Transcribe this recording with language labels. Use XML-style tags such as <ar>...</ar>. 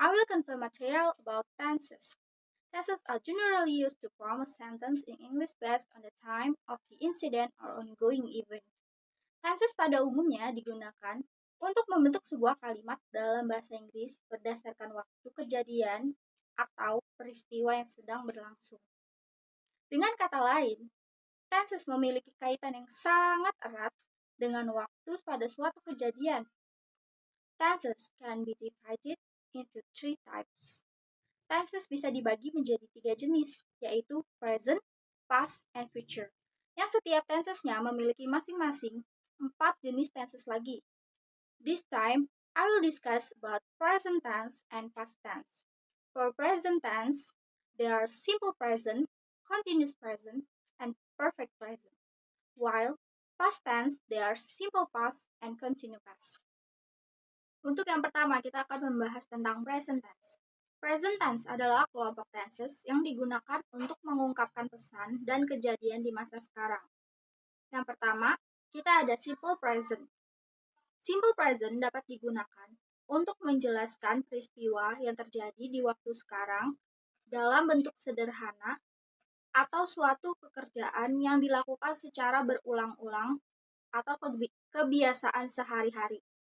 <en>I will convey material about tenses. Tenses are generally used to form a sentence in English based on the time of the incident or ongoing event.</en> <id>Tenses pada umumnya digunakan untuk membentuk sebuah kalimat dalam bahasa Inggris berdasarkan waktu kejadian atau peristiwa yang sedang berlangsung. Dengan kata lain, tenses memiliki kaitan yang sangat erat dengan waktu pada suatu kejadian.</id> <en>Tenses can be divided into three types.</en> <id>Tenses bisa dibagi menjadi 3 jenis, yaitu present, past, and future. Yang setiap tensesnya memiliki masing-masing 4 jenis tenses lagi.</id> <en>This time, I will discuss about present tense and past tense. For present tense, there are simple present, continuous present, and perfect present. While past tense, there are simple past and continuous past.</en> <id>Untuk yang pertama, kita akan membahas tentang present tense. Present tense adalah kelompok tenses yang digunakan untuk mengungkapkan pesan dan kejadian di masa sekarang. Yang pertama, kita ada simple present. Simple present dapat digunakan untuk menjelaskan peristiwa yang terjadi di waktu sekarang dalam bentuk sederhana atau suatu pekerjaan yang dilakukan secara berulang-ulang atau kebiasaan sehari-hari.</id>